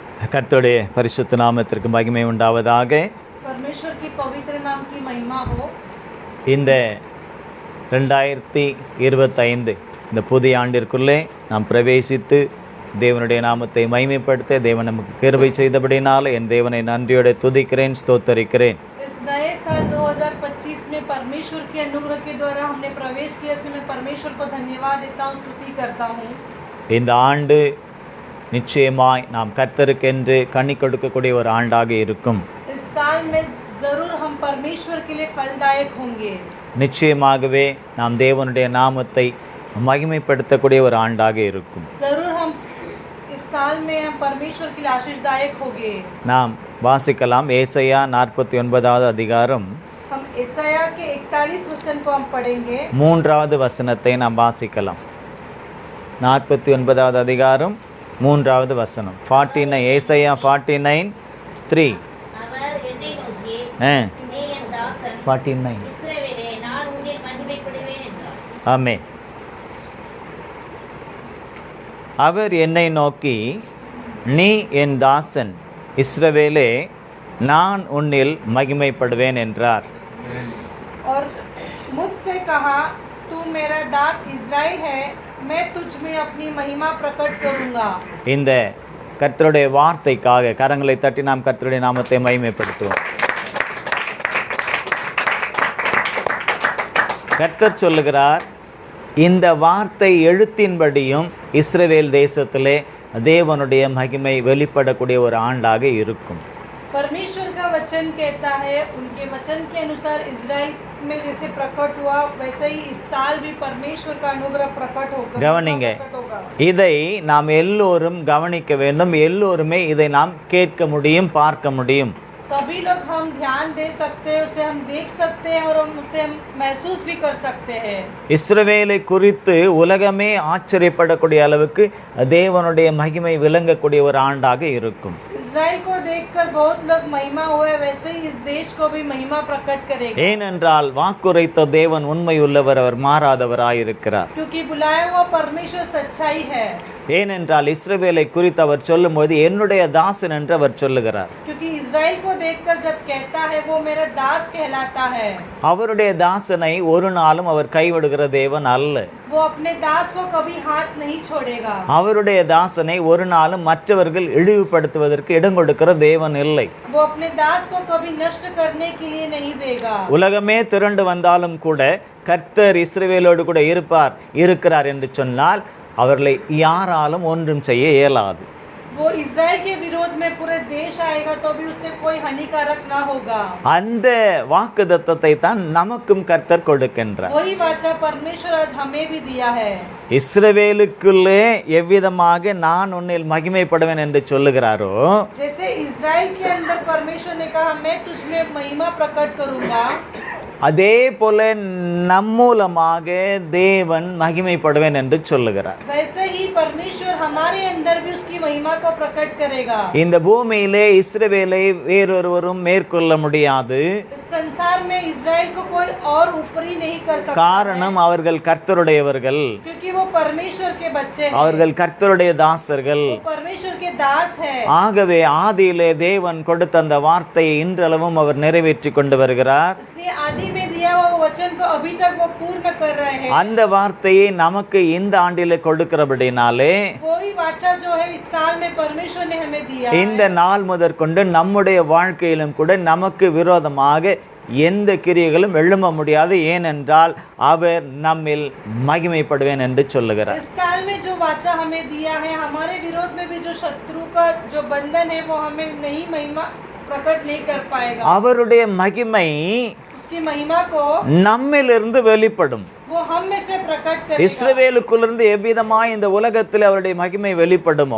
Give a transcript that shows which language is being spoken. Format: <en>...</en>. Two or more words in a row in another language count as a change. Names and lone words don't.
<ta>கர்த்தருடைய பரிசுத்த நாமத்திற்கு மகிமை உண்டாவதாக.</ta> <hi>परमेश्वर की पवित्र नाम की महिमा हो.</hi> <ta>இந்த 2025 இந்த புதிய ஆண்டிற்குள்ளே நாம் பிரவேசித்து தேவனுடைய நாமத்தை மகிமைப்படுத்த தேவன் நமக்கு கிருபை செய்தபடினால என் தேவனை நன்றியோடு துதிக்கிறேன், ஸ்தோத்தரிக்கிறேன்.</ta> <hi>इस नए साल 2025 में परमेश्वर के अनुग्रह के द्वारा हमने प्रवेश किया, इसलिए मैं परमेश्वर को धन्यवाद देता हूँ, स्तुति करता हूँ.</hi> <ta>இந்த ஆண்டு நிச்சயமாய் நாம் கர்த்தருக்கென்று கனி கொடுக்கக்கூடிய ஒரு ஆண்டாக இருக்கும்.</ta> <hi>इस साल में जरूर हम परमेश्वर के लिए फलदायक होंगे.</hi> <ta>நிச்சயமாகவே நாம் தேவனுடைய நாமத்தை மகிமைப்படுத்தக்கூடிய ஒரு ஆண்டாக இருக்கும்.</ta> <hi>जरूर हम इस साल में हम परमेश्वर के लिए आशीषदायक होंगे.</hi> <ta>நாம் வாசிக்கலாம் ஏசாயா 49வது அதிகாரம்</ta> <hi>हम यशायाह के 41 वचन को हम पढ़ेंगे.</hi> <ta>3வது வசனத்தை நாம் வாசிக்கலாம். 49வது அதிகாரம் 3வது வசனம். 49 ஏசாயா 49:3. அவர் என்னை நோக்கி, நீ என் தாசன் 49. இஸ்ரவேலே, நான் உன்னில் மகிமைப்படுவேன் என்றார். ஆமென். அவர் என்னை நோக்கி, நீ என் தாசன் இஸ்ரவேலே, நான் உன்னில் மகிமைப்படுவேன் என்றார்.</ta> <hi>और मुझसे कहा, तू मेरा दास इज़राइल है, मैं तुझ में अपनी महिमा प्रकट करूंगा.</hi> <ta>இந்த கர்த்தருடைய வார்த்தைக்காக கரங்களை தட்டி நாம் கர்த்தருடைய நாமத்தை மகிமைப்படுத்துவோம். கர்த்தர் சொல்லுகிறார், இந்த வார்த்தை எழுத்தின்படியும் இஸ்ரவேல் தேசத்திலே தேவனுடைய மகிமை வெளிப்படக்கூடிய ஒரு ஆண்டாக இருக்கும்.</ta> <hi>परमेश्वर का वचन कहता है, उनके वचन के अनुसार इज़राइल में जैसे प्रकट हुआ, वैसे ही इस साल भी परमेश्वर का अनुग्रह प्रकट होगा.</hi> <ta>கவனிங்க, இதை நாம் எல்லோரும் கவனிக்க வேண்டும். எல்லோருமே இதை நாம் கேட்க முடியும், பார்க்க முடியும்.</ta> <hi>सभी लोग हम ध्यान दे सकते हैं, उसे हम देख सकते हैं और हम उसे हम महसूस भी कर सकते हैं.</hi> <ta>இஸ்ரவேலை குறித்து உலகமே ஆச்சரியப்படக்கூடிய அளவுக்கு தேவனுடைய மகிமை விளங்கக்கூடிய ஒரு ஆண்டாக இருக்கும்.</ta> <hi>इज़राइल को देखकर बहुत लोग महिमा हुए, वैसे ही इस देश को भी महिमा प्रकट करेगा.</hi> <ta>ஏனென்றால் வாக்குரைத்த தேவன் உண்மையுள்ளவர், அவர் மாறாதவராயிருக்கிறார்.</ta> <hi>क्योंकि बुलाया हुआ परमेश्वर सच्चाई है.</hi> <ta>ஏனென்றால் இஸ்ரவேலை குறித்து அவர் சொல்லும்போது என்னுடைய தாசன் என்று அவர் சொல்லுகிறார்.</ta> <hi>क्योंकि इज़राइल को देखकर जब कहता है, वो मेरा दास कहलाता है.</hi> <ta>அவருடைய தாசனை ஒரு நாளும் அவர் கைவிடுகிற தேவன் அல்ல.</ta> <hi>वो अपने दास को कभी हाथ नहीं छोड़ेगा.</hi> <ta>அவருடைய தாசனை ஒரு நாளும் மற்றவர்கள் இழிவுபடுத்துவதற்கு இடம் கொடுக்கிற தேவன் இல்லை.</ta> <hi>वो अपने दास को कभी नष्ट करने के लिए नहीं देगा.</hi> <ta>உலகமே திரண்டு வந்தாலும் கூட கர்த்தர் இஸ்ரவேலோடு கூட இருக்கிறார் என்று சொன்னால் அவர்களை யாராலும் ஒன்றும் செய்ய இயலாது.</ta> <hi>वो इज़राइल के विरोध में पूरे देश आएगा तो भी उससे कोई हानिकारक ना होगा.</hi> <ta>அந்த வாக்குத்தத்தத்தை தான் நமக்கும் கர்த்தர் கொடுக்கின்றார்.</ta> <hi>वही वाचा परमेश्वर आज हमें भी दिया है.</hi> <ta>இஸ்ரவேலுக்குள்ளே எவ்விதமாக நான் உன்னில் மகிமைப்படுவேன் என்று சொல்லுகிறாரோ,</ta> <hi>जैसे इज़राइल के अंदर परमेश्वर ने कहा, मैं तुझ में महिमा प्रकट करूंगा,</hi> <ta>அதே போல நம்மூலமாக தேவன் மகிமைப்படுவேன் என்று சொல்லுகிறார்.</ta> <hi>वैसे ही परमेश्वर हमारे अंदर भी उसकी महिमा को प्रकट करेगा.</hi> <ta>இந்த பூமியிலே இஸ்ரவேலை வேறொருவரும் மேற்கொள்ள முடியாது.</ta> <hi>इस संसार में इज़राइल को कोई और ऊपरी नहीं कर सकता.</hi> <ta>காரணம் அவர்கள் கர்த்தருடையவர்கள்,</ta> <hi>क्योंकि वो परमेश्वर के बच्चे हैं.</hi> <ta>அவர்கள் கர்த்தருடைய தாசர்கள்.</ta> <hi>वो परमेश्वर के दास है.</hi> <ta>ஆகவே ஆதியிலே தேவன் கொடுத்த அந்த வார்த்தையை இன்றளவும் அவர் நிறைவேற்றி கொண்டு வருகிறார்.</ta> <hi>इसलिए आदि में दिया हुआ वचन को अभी तक वो पूर्ण कर रहे हैं.</hi> <ta>அந்த வார்த்தையை நமக்கு இந்த ஆண்டிலே கொடுக்கிறபடினாலே</ta> <hi>वही वाचा जो है इस साल में परमेश्वर ने हमें दिया है.</hi> <ta>இந்த நாள் முதற்கொண்டு நம்முடைய வாழ்க்கையிலும் கூட நமக்கு விரோதமாக எந்த கிரியைகளும் எழும்ப முடியாது. ஏனென்றால் அவர் நம்மில் மகிமைப்படுவேன் என்று சொல்லுகிறார்.</ta> <hi>इस साल में जो वाचा हमें दिया है, हमारे विरोध में भी जो शत्रु का जो बंधन है, वो हमें नहीं महिमा प्रकट नहीं कर पाएगा.</hi> <ta>அவருடைய மகிமை</ta> <hi>उसकी महिमा को</hi> <ta>நம்மிலிருந்து வெளிப்படும்.</ta> <hi>वो हम में से प्रकट करेगा.</hi> <ta>இஸ்ரவேலுக்குள்ளிருந்து எவ்விதமாய் இந்த உலகத்தில் அவருடைய மகிமை வெளிப்படுமோ,</ta>